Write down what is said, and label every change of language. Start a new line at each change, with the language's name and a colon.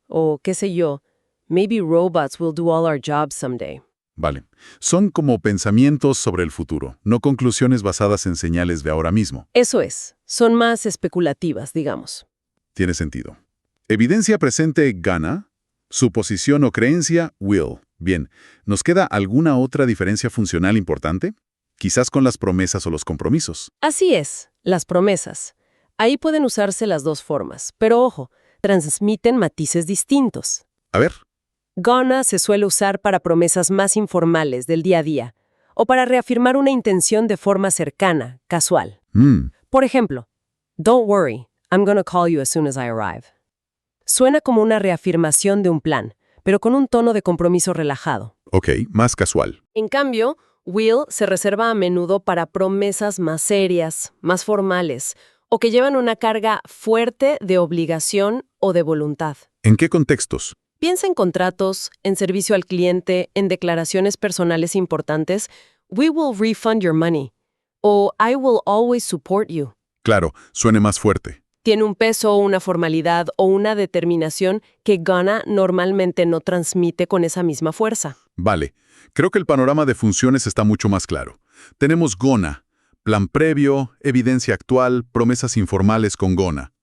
Spanish: O qué sé yo,
English: maybe robots will do all our jobs someday.
Spanish: Vale. Son como pensamientos sobre el futuro, no conclusiones basadas en señales de ahora mismo. Eso es. Son más especulativas, digamos. Tiene sentido. Evidencia presente gana, suposición o creencia will. Bien, ¿nos queda alguna otra diferencia funcional importante? Quizás con las promesas o los compromisos. Así es, las promesas. Ahí pueden usarse las dos formas, pero ojo, transmiten matices distintos. A ver. Gonna se suele usar para promesas más informales del día a día, o para reafirmar una intención de forma cercana, casual. Por ejemplo,
English: don't worry, I'm gonna call you as soon as I arrive.
Spanish: Suena como una reafirmación de un plan, pero con un tono de compromiso relajado. Ok, más casual. En cambio, will se reserva a menudo para promesas más serias, más formales, o que llevan una carga fuerte de obligación o de voluntad. ¿En qué contextos? Piensa en contratos, en servicio al cliente, en declaraciones personales importantes.
English: We will refund your money.
Spanish: O
English: I will always support you.
Spanish: Claro, suene más fuerte. Tiene un peso, una formalidad o una determinación que gonna normalmente no transmite con esa misma fuerza. Vale, creo que el panorama de funciones está mucho más claro. Tenemos gonna, plan previo, evidencia actual, promesas informales con gonna.